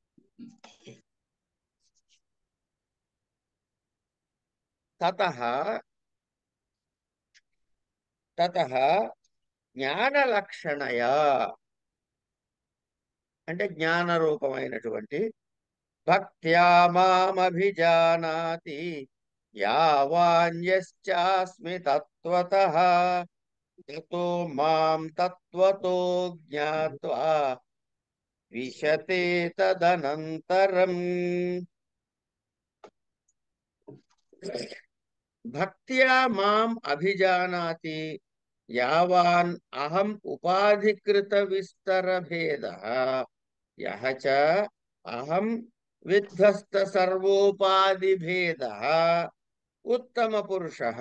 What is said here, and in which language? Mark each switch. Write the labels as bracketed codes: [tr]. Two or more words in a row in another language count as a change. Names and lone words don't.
[sa] ततः ततः ज्ञान लक्षणया [te] అంటే జ్ఞాన రూపమైనటువంటి [sa] भक्त्या मामभिजानाति यावान्यश्चास्मि तत्वतः ततो मां तत्वतो ज्ञात्वा विशते तदनन्तरम्. भक्त्या मां अभिजानाति यावान् अहं उपाधिकृत विस्तर भेद यह च अहं विध्वस्त सर्वोपाधि भेद उत्तम पुरुष